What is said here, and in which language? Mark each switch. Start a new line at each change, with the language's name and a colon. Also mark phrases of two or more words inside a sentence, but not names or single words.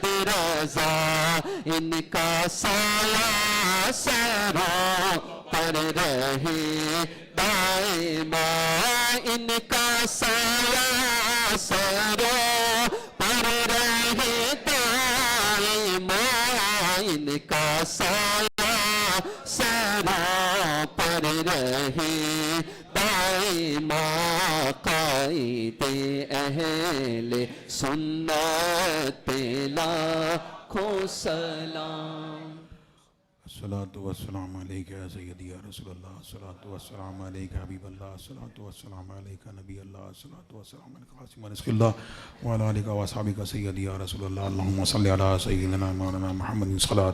Urdu: رضا ان کا سایہ سروں پر رہے دائما ان کا سایہ سروں پر رہے دائما ان کا سایہ سروں پر رہے دائما قائد اہل سنت پہ لاکھوں سلام
Arabic: الصلاة والسلام عليك يا سيدي يا رسول الله الصلاة والسلام عليك حبيب الله الصلاة والسلام عليك نبي الله الصلاة والسلام عليك قاسم رزق الله وعلى آلك وأصحابك سيدي يا رسول الله اللهم صل على سيدنا مولانا محمد